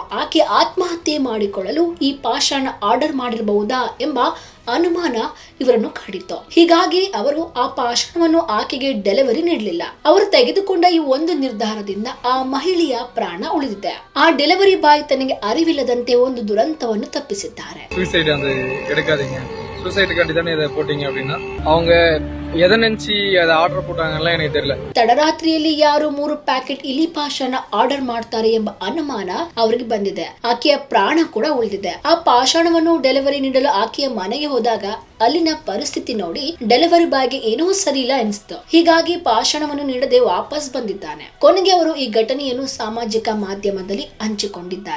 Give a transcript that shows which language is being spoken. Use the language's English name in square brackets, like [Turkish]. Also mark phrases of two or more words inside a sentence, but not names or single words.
[Kannada] ಆಕೆ ಆತ್ಮಹತ್ಯೆ ಮಾಡಿಕೊಳ್ಳಲು ಈ ಪಾಷಾಣ ಆರ್ಡರ್ ಮಾಡಿರಬಹುದಾ ಎಂಬ ಅನುಮಾನ ಇವರನ್ನು ಕಾಡಿತ್ತು. ಹೀಗಾಗಿ ಅವರು ಆ ಪಾಷಾಣವನ್ನು ಆಕೆಗೆ ಡೆಲಿವರಿ ನೀಡಲಿಲ್ಲ. ಅವರು ತೆಗೆದುಕೊಂಡ ಈ ಒಂದು ನಿರ್ಧಾರದಿಂದ ಆ ಮಹಿಳೆಯ ಪ್ರಾಣ ಉಳಿದಿದೆ. ಆ ಡೆಲಿವರಿ ಬಾಯ್ ತನಗೆ ಅರಿವಿಲ್ಲದಂತೆ ಒಂದು ದುರಂತವನ್ನು ತಪ್ಪಿಸಿದ್ದಾರೆ. [Tamil] சூசைட் வந்து எடுக்காதீங்க. சூசைடுக்காண்டி தானே இதை போட்டீங்க அப்படின்னா அவங்க எதை நினைச்சு அதை ஆர்டர் போட்டாங்கலாம் எனக்கு தெரியல. [Kannada] ತಡರಾತ್ರಿಯಲ್ಲಿ ಯಾರು 3 ಪ್ಯಾಕೆಟ್ ಇಲಿ ಪಾಷಾಣ ಆರ್ಡರ್ ಮಾಡ್ತಾರೆ ಎಂಬ ಅನುಮಾನ ಅವರಿಗೆ ಬಂದಿದೆ. ಆಕೆಯ ಪ್ರಾಣ ಕೂಡ ಉಳಿದಿದೆ. ಆ ಪಾಷಾಣವನ್ನು ಡೆಲಿವರಿ ನೀಡಲು ಆಕೆಯ ಮನೆಗೆ ಹೋದಾಗ ಅಲ್ಲಿನ ಪರಿಸ್ಥಿತಿ ನೋಡಿ ಡೆಲಿವರಿ ಬಾಯ್ಗೆ ಏನೋ ಸರಿ ಇಲ್ಲ ಅನಿಸ್ತು. ಹೀಗಾಗಿ ಪಾಷಾಣವನ್ನು ನೀಡದೆ ವಾಪಸ್ ಬಂದಿದ್ದಾನೆ. ಕೊನೆಗೆ ಅವರು ಈ ಘಟನೆಯನ್ನು ಸಾಮಾಜಿಕ ಮಾಧ್ಯಮದಲ್ಲಿ ಹಂಚಿಕೊಂಡಿದ್ದಾರೆ.